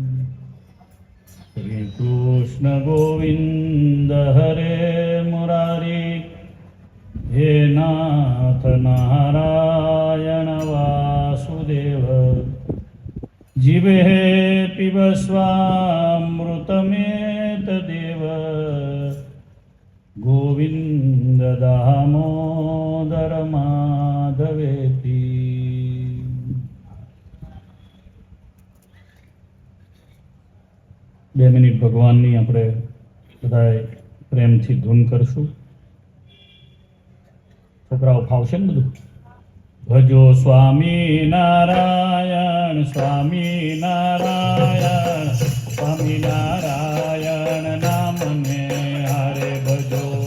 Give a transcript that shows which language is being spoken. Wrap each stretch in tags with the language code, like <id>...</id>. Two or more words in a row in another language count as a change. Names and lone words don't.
<sa>श्रीकृष्ण गोविन्द हरे मुरारी हे नाथ नारायण वासुदेव जीवेति स्वामृतमेतदेव गोविन्द दामोदर माधवेति।</sa> <gu>બે મિનિટ ભગવાનની આપણે બધાએ પ્રેમથી ધૂન કરશું. છોકરાઓ ફાવશે ને બધું? ભજો સ્વામી નારાયણ સ્વામી નારાયણ સ્વામી નારાયણ નામને હારે ભજો.</gu>